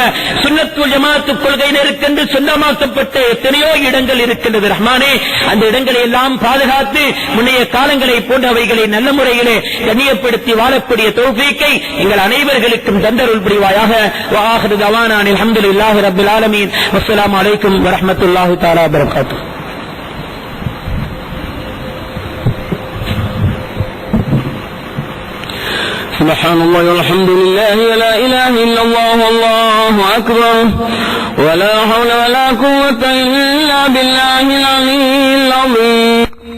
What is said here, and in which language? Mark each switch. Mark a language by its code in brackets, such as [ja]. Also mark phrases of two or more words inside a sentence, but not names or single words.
[ta] சுன்னத் வல் ஜமாஅத் கொள்கையினருக்கென்று சொந்தமாக்கப்பட்ட எத்தனையோ இடங்கள் இருக்கின்றது ரஹ்மானே, அந்த இடங்களை எல்லாம் பாதுகாத்து முன்னைய காலங்களை போன்றவைகளை நல்ல முறையிலே கண்ணியப்படுத்தி வாழக்கூடிய தௌஃபீக்கை எங்கள் அனைவர்களுக்கும் தந்தருள் புரிவாயாக. [ar] وآخر دعوانا الحمد لله رب العالمين والسلام عليكم ورحمة الله تعالى وبركاته. سبحان الله والحمد لله ولا إله إلا الله والله أكبر ولا حول ولا قوة إلا بالله العلي العظيم.